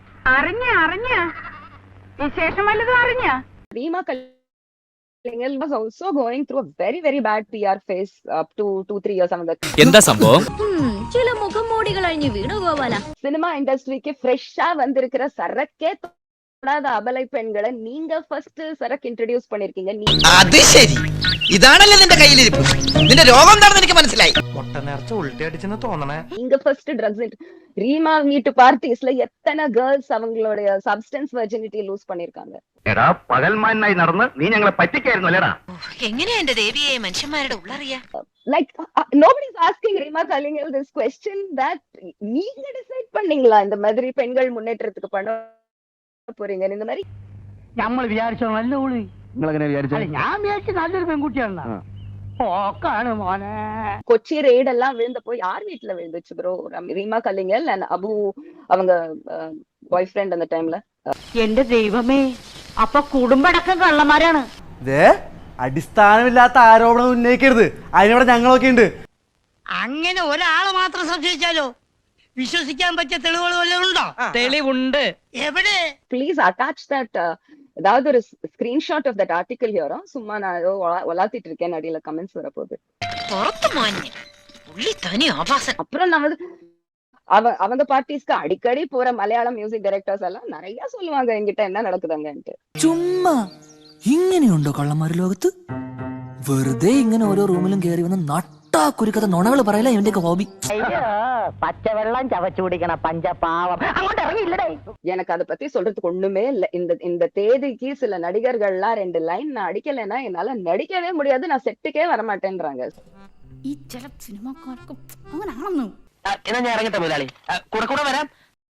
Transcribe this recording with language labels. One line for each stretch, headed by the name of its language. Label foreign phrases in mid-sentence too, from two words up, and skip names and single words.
Malayalam: അറിഞ്ഞ വിശേഷം വല്ലതും അറിഞ്ഞ
English: Reema Kallingal was also going through a very very bad PR phase up to 2-3 years
Malayalam: എന്താ സംഭവം? ചില മുഖംമൂടികൾ അഴിഞ്ഞു വീണു ഗോപാല.
Tamil: சினிமா இண்டஸ்ட்ரிக்கு ஃப்ரெஷ்ஷா வந்திருக்கிற சரக்கே தொடாத அபலை பெண்களை நீங்க ஃபர்ஸ்ட் சரக்கு இன்ட்ரோடியூஸ் பண்ணிருக்கீங்க.
Malayalam: അത് ശരി, ഇതാണല്ലേ നിന്റെ കയ്യിലിരിപ്പ്. നിന്റെ രോഗം എന്താണെന്ന് എനിക്ക് മനസ്സിലായി. നേർച്ച ഉൾട്ടടിച്ചെന്ന് തോന്നണേ.
Tamil: நீங்க
English: first drugs
Tamil: ரீமா வீட்டு பார்ட்டிஸ்ல எத்தனை கேர்ள்ஸ் அவங்களுடைய
English: substance virginity lose
Tamil: பண்ணிருக்காங்க.
Malayalam: എടാ പകൽമാനായി നടന്ന് നീ ഞങ്ങളെ പറ്റിക്കായിരുന്നു അല്ലേടാ. എങ്ങനെയാ എന്റെ ദേവിയെ മനുഷ്യന്മാരുടെ ഉള്ളറിയാ?
English: Like nobody is asking Reema Kallingal this question that
Tamil: நீங்க டிசைட் பண்ணீங்களா இந்த மாதிரி பெண்கள் முன்னேற்றத்துக்கு பண்ண போறீங்க இந்த மாதிரி?
Malayalam: നമ്മൾ വിചാരിച്ചോ നല്ല ഉള്ളി. നിങ്ങളെങ്ങനെ വിചാരിച്ചു? ഞാൻ വിചാരിച്ചു നല്ലൊരു പെൺകുട്ടിയാണ്. ഓക്കാണ് മോനെ.
Tamil: கொச்சி ரெய்ட் எல்லாம் விழுந்தப்போ யார் வீட்டுல விழுந்துச்சு ப்ரோ? ரீமா கல்லிங்கல் and அபு அவங்க
English: boy friend
Tamil: அந்த டைம்ல.
Malayalam: എന്റെ ദൈവമേ, അപ്പൊ കുടുംബടക്കം കള്ളന്മാരാണ്. അടിസ്ഥാനമില്ലാത്ത ആരോപണം ഉന്നയിക്കരുത്. അതിനവിടെ ഞങ്ങളൊക്കെ ഉണ്ട്. അങ്ങനെ ഒരാളെ മാത്രം സംശയിച്ചാലോ? വിശ്വസിക്കാൻ പറ്റിയ തെളിവുകൾ വല്ലതും ഉണ്ടോ? തെളിവുണ്ട്. എവിടെ?
English: Please attach that
Tamil: ஏதாவது ஒரு
English: screenshot of that article here.
Tamil: சும்மா நான் ஏதோ வளாத்திட்டு இருக்கேன், அடியில கமெண்ட்ஸ் வரப்போகுது. அப்புறம் நான் வந்து அவங்க பார்ட்டிஸ்க்கு அடிக்கடி போற மலையாளம்
English: music directors
Tamil: எல்லாம் நிறைய சொல்லுவாங்க என்கிட்ட என்ன நடக்குதுங்கன்ட்டு.
Malayalam: ചുമ്മാ ഇങ്ങനെയുണ്ടോ കള്ളന്മാര് ലോകത്ത്? വെറുതെ ഇങ്ങനെ ഓരോ റൂമിലും കയറി വന്ന് നട്ടാ കുരുക്കഥ നുണകൾ പറയല ഇവന്റെയൊക്കെ ഹോബി. അയ്യോ, പച്ചവെള്ളം ചവച്ചു കുടിക്കണ പഞ്ചപാവം. അങ്ങോട്ട് ഇറങ്ങിയില്ലടേ.
Tamil: எனக்கு அதை பத்தி சொல்றதுக்கு ஒண்ணுமே இல்ல. இந்த தேதிக்கு சில நடிகர்கள்லாம் 2 லைன் நான் அடிக்கலைன்னா என்னால நடிக்கவே முடியாது, நான் செட்டுக்கே வரமாட்டேன்றாங்க.
Malayalam: ഈ ചില സിനിമാക്കാർക്കും അങ്ങനെ ആണെന്ന്. എന്നാ ഞാൻ ഇറങ്ങട്ടെ മുതലാളി, കൂടെ കൂടെ വരാം.